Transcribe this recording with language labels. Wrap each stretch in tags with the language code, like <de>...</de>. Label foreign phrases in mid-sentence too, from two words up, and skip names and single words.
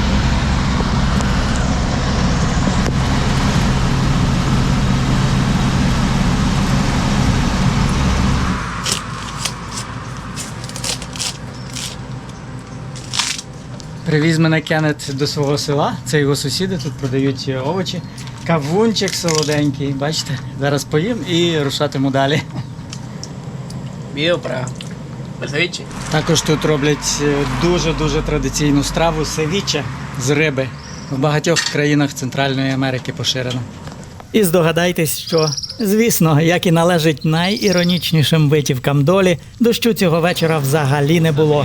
<uk>Привіз мене Кеннет до свого села, це його сусіди, тут продають овочі. Кавунчик солоденький, бачите? Зараз поїм і рушатиму далі.</uk> <es>Video para el ceviche.</es> <uk>Також тут роблять дуже-дуже традиційну страву севіче з риби. В багатьох країнах Центральної Америки поширена. І здогадайтесь, що, звісно, як і належить найіронічнішим витівкам долі, дощу цього вечора взагалі не було.</uk>